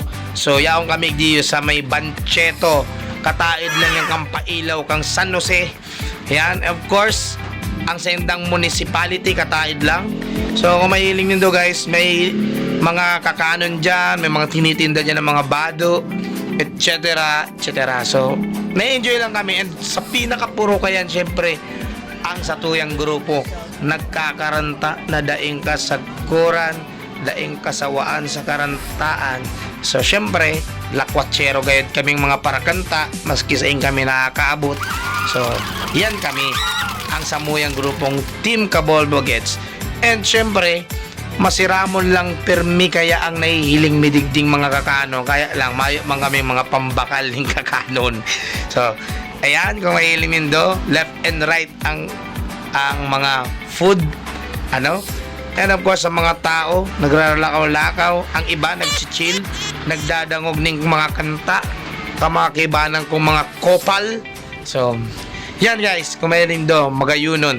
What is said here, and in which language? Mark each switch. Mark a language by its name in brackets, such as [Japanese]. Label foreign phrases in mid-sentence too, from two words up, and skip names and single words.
[Bikol] So yaong kami diyo sa may Bancheto, kataid lang yung kampailaw kang San Jose. Yan, of course, ang sa indang municipality kataid lang. So kung may hiling nindo guys, may mga kakanon dyan, may mga tinitinda dyan ng mga bado, etc. etc. So, na-enjoy lang kami. And sa pinakapuro kayan, syempre, ang satuyang grupo, nagkakaranta na daing kasagkuran, daing kasawaan sa karantaan. So, syempre, lakwatsero gayad kaming mga parakanta, maski sa kami nakakaabot. So, yan kami, ang samuyang grupong Team Kabolbo gets. And syempre, masiramon lang permi kaya ang nahihiling midigding mga kakanon, kaya lang mayo man kami mga pambakal ng kakanon. So ayan, kung mahihiling nindo, [English] left and right [Bikol] ang mga food, ano, and of course sa mga tao nagraralakaw-lakaw, ang iba nagchichill, nagdadangog ng mga kanta, kamakibanan kong mga kopal. So yan guys, kung mahihiling do, magayunon.